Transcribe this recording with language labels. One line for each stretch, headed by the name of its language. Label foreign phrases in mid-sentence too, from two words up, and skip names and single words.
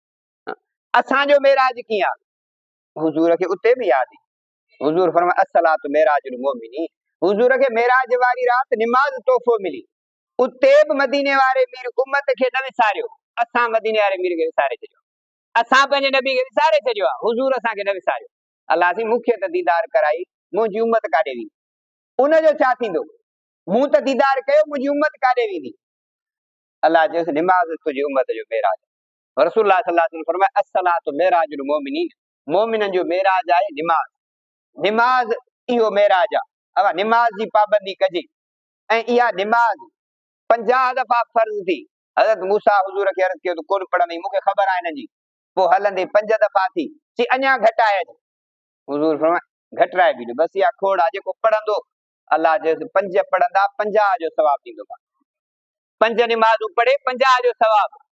Sindhi: असांजो मेराज कीअं आहे, हुज़ूर खे उते बि यादि, हुज़ूर फरमाए
Arabic: الصلاة معراج المؤمنين,
Sindhi: हुज़ूर खे मेराज वारी राति निमाज़ तोहफ़ो मिली, उते बि मदीने वारे मीर उम्मत खे न विसारियो, असां मदीने वारे मीर खे विसारे छॾियो, असां पंहिंजे नबी खे विसारे छॾियो आहे, हुज़ूर असांखे न विसारियो। अलाह सी मूंखे त दीदार कराई, मुंहिंजी उम्मत काॾे वेंदी, उनजो छा थींदो, मूं त दीदार कयो, मुंहिंजी उम्मत काॾे वेंदी। अलाह चयोसि निमाज़ तुंहिंजी उम्मत जो मेराज। रसूलुल्लाह
Arabic: صلى الله عليه وسلم
Sindhi: फरमाया
Arabic: الصلاة معراج المؤمنين,
Sindhi: मोमिननि जो मेराज आहे निमाज़, निमाज़ इहो मेराज आहे। अब निमाज़ जी पाबंदी कजे ऐं इहा निमाज़ 50 दफ़ा फर्ज़ थी। हज़रत मूसा हुज़ूर खे अर्ज़ कयो त कोन पढ़ंदी, मूंखे ख़बर आहे हिनजी, पोइ हलंदे 5 दफ़ा थी, चई अञा घटाए, हुज़ूर फरमाए घटाए बि बसि इहा खोड़ आहे, जेको पढ़ंदो अलाह चयोसि 5 पढ़ंदा 50 जो सवाब ॾींदोमांसि, 5 निमाज़ूं पढ़े 50 जो सवाब।